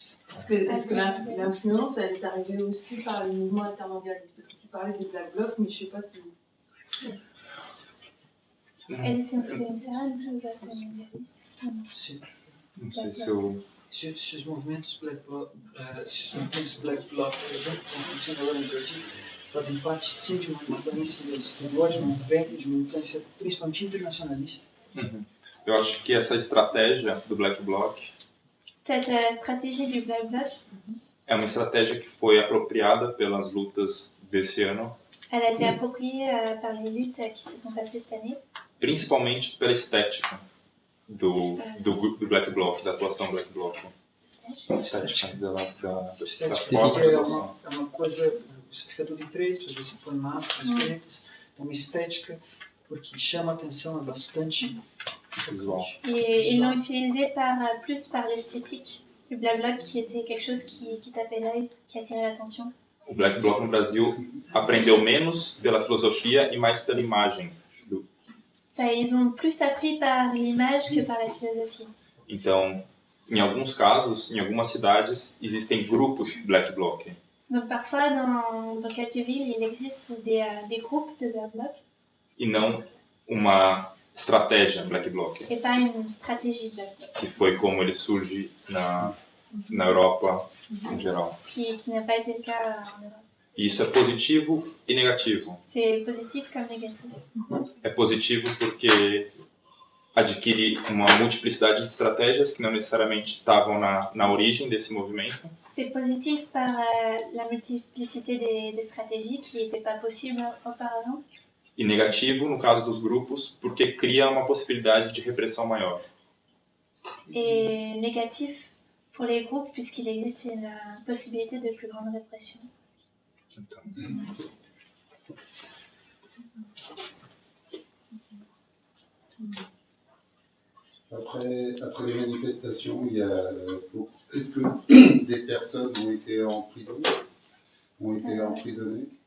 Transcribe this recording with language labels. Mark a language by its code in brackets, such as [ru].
[fr] Est-ce que l'influence, elle est arrivée aussi par les mouvements intermondialistes? Parce que tu parlais des Black Blocs, mais je ne sais pas si... [pt] Eles influenciaram os altermondialistas? Sim. Não sei se eu... Se os movimentos Black Bloc, por exemplo, que estão acontecendo agora no Brasil, fazem parte sim de uma influência exterior, de uma influência principalmente internacionalista. Eu acho que essa estratégia do Black Bloc [fr] Cette stratégie du Black Bloc, [pt] é uma estratégia que foi apropriada pelas lutas desse ano, [fr] elle a été appropriée par les luttes qui se sont passées cette année, [pt] principalmente pela estética do Black Bloc, da atuação Black Bloc. Estética da Estética, forma porque de é atuação. uma coisa, você fica tudo em preto, você põe máscaras pretas, é uma estética porque chama a atenção, é bastante Visual. [fr] et ils l'ont utilisé plus par l'esthétique du Black Bloc qui était quelque chose qui tapait l'œil, qui attirait l'attention. [pt] O Black Bloc no Brasil aprendeu menos pela filosofia e mais pela imagem. [fr] Ça, ils ont plus appris par l'image que par la philosophie. [pt] Então, em alguns casos, em algumas cidades, existem grupos Black Bloc. [fr] Donc parfois, dans quelques villes, il existe des groupes de Black Bloc [pt] E não uma estratégia Black Bloc, [fr] et pas une stratégie Black Bloc, [pt] que foi como ele surge na Europa em geral. [fr] qui n'a pas été le cas en Europe. [pt] E isso é positivo e negativo. [fr] C'est positif comme négatif. [pt] É positivo porque adquire uma multiplicidade de estratégias que não necessariamente estavam na origem desse movimento. [fr] C'est positif par la multiplicité des stratégies qui n'étaient pas possibles auparavant. [pt] E negativo, no caso dos grupos, porque cria uma possibilidade de repressão maior. [fr] Et négatif pour les groupes puisqu'il existe une possibilité de plus grande répression. [pt] Então, [fr] Après les manifestations, il y a, est-ce que des personnes ont été en prison, ont été emprisonnées?